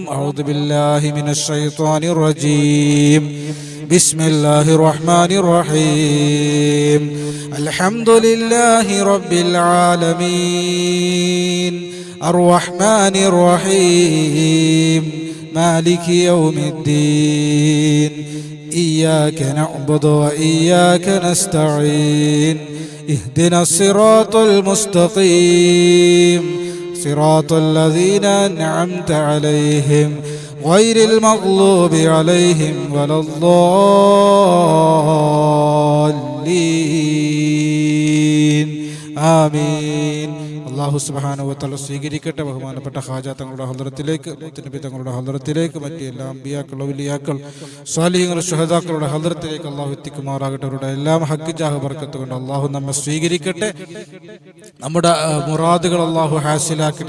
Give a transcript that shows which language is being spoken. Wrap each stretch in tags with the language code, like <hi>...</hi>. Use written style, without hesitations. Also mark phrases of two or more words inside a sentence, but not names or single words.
<ar>أعوذ بالله من الشيطان الرجيم. بسم الله الرحمن الرحيم. الحمد لله رب العالمين الرحمن الرحيم مالك يوم الدين إياك نعبد وإياك نستعين اهدنا الصراط المستقيم صراط الذين أنعمت عليهم غير المغضوب عليهم ولا الضالين آمين. الله سبحانه وتعالى</ar> <ml>സ്വീകരിക്കട്ടെ. ബഹുമാനപ്പെട്ട ഖാജ തങ്ങളുടെ ഹദ്റത്തിലേക്ക്, മുത്തുനബി തങ്ങളുടെ ഹദ്റത്തിലേക്ക്, മറ്റ് എല്ലാ അമ്പിയാക്കൾ, ഔലിയാക്കൾ, സ്വാലിഹീങ്ങൾ, ശുഹദാക്കളുടെ ഹദ്റത്തിലേക്ക് അല്ലാഹു എത്തിക്കുമാറാകട്ടെ. അവരുടെ എല്ലാം ഹഖ് ജാഹ് ബർക്കത്ത് കൊണ്ട് അല്ലാഹു നമ്മെ സ്വീകരിക്കട്ടെ. നമ്മുടെ മുറാദുകൾ അല്ലാഹു ഹാസിലാക്കട്ടെ.</ml>